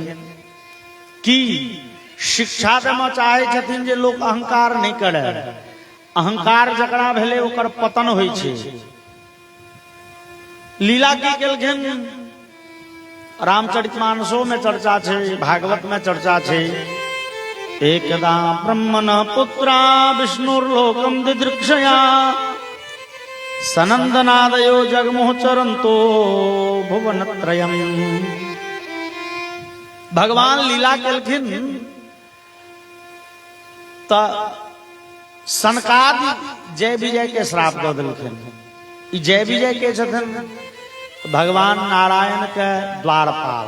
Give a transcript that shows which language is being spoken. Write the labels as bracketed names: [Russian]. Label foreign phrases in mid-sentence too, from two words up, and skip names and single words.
[Maithili] की शिक्षा देना चाहे छथिन जे लोग अहंकार नहीं करे। अहंकार जकरा भेले ओकर पतन होइ छै। लीला की केलखिन? रामचरितमानसो में चर्चा छै, भागवत में चर्चा छै। [Sanskrit] एकदा ब्रह्मण पुत्रा विष्णुर्लोकम दिदृक्षया सनंदनादयो जगमुह चरंतो भुवनत्रयम्। [Maithili] भगवान लीला केलखिन त सनकादि जय विजय के श्राप दऽ देलखिन। ई जय विजय के छथिन भगवान नारायण के द्वारपाल।